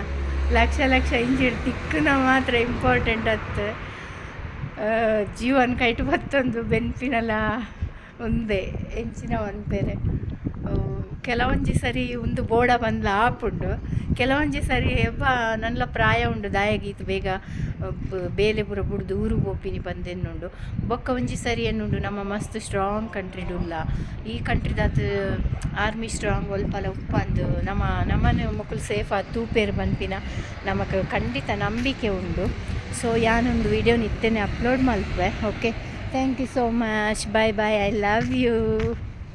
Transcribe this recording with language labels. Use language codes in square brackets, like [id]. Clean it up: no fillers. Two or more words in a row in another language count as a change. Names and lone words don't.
[tcy] ಲಕ್ಷ ಲಕ್ಷ ಇಂಜಿಡ್ ತಿಕ್ಕನ ಮಾತ್ರ ಇಂಪಾರ್ಟೆಂಟ್ ಅತ್ತು ಜೀವನ ಕೈಟು ಬತ್ತೊಂದು ಬೆನ್ಪಿನಲ ಒಂದೇ ಎಂಚಿನ ಒಂದೇರೆ ಕೆಲವೊಂಜಿ ಸರಿ ಒಂದು ಬೋಡ ಬಂದ್ಲ ಆಪುಂಡು ಕೆಲವೊಂಜಿ ಸರಿ ಎಬ್ಬ ನನ್ಲ ಪ್ರಾಯ ಉಂಡು ದಾಯಗೀತು ಬೇಗ ಬೇಲೆ ಪೂರ ಬುಡ್ದು ಊರು ಬೋಪಿನಿ ಬಂದೆನ್ನುಂಡು. ಬೊಕ್ಕ ಒಂಜಿ ಸರಿ ಎನ್ನುಂಡು ನಮ್ಮ ಮಸ್ತ್ ಸ್ಟ್ರಾಂಗ್ ಕಂಟ್ರಿಡುಲ್ಲ ಈ ಕಂಟ್ರಿದಾತ್ [en] army strong [tcy] ಒಲ್ಪಲ ಉಪ್ಪಂದು ನಮ್ಮನೆ ಮಕ್ಕಳು ಸೇಫ್ ಆದ ತೂಪೇರು ಬಂಪಿನ ನಮಗೆ ಖಂಡಿತ ನಂಬಿಕೆ ಉಂಡು. ಸೊ ಯಾನೊಂದು ವಿಡಿಯೋ ನಿತ್ತೇನೆ ಅಪ್ಲೋಡ್ ಮಲ್ಪೆ. [en] Okay, thank you so much. Bye bye. I love you.